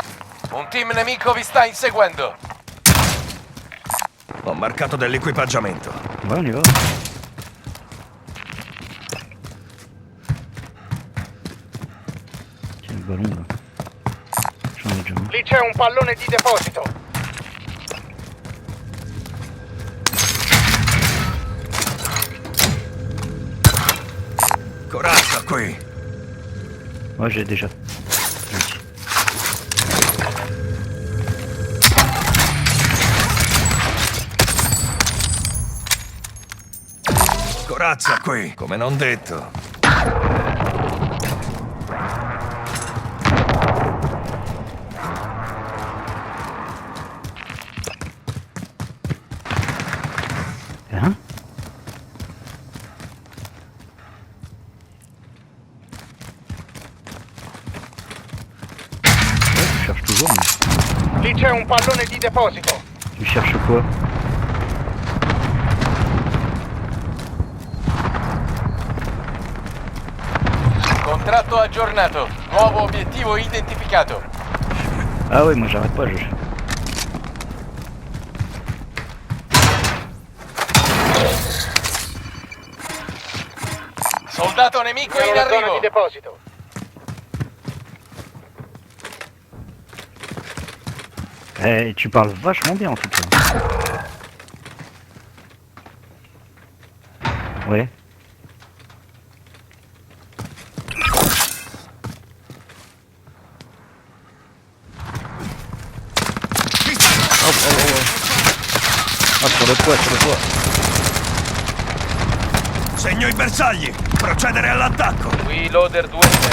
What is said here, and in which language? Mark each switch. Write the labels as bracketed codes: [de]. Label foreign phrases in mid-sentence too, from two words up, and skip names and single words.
[it] Un team nemico vi sta inseguendo. Ho marcato dell'equipaggiamento. [fr] Ouais, on y va. Tiens le ballon là. J'en ai déjà un. [it] Lì c'è un pallone di deposito. Corazza qui. [fr] Ouais, j'ai déjà. Gentil. [it] Corazza qui, come non detto. [fr] Hein? Ouais, tu cherches toujours, mais [it] Lì c'è un pallone di deposito. [fr] tu cherches quoi? [it] Contratto aggiornato. Nuovo obiettivo identificato. [fr] Ah ouais, moi j'arrête pas, je... [it] Soldato nemico Siamo in alla zona di arrivo. deposito. [fr] Eh, tu parles vachement bien en tout cas. Ouais. Oh, oh, oh, oh. Ah, sur le toit, sur le toit. [it] Segno i bersagli. Procedere all'attacco. Qui loader 2.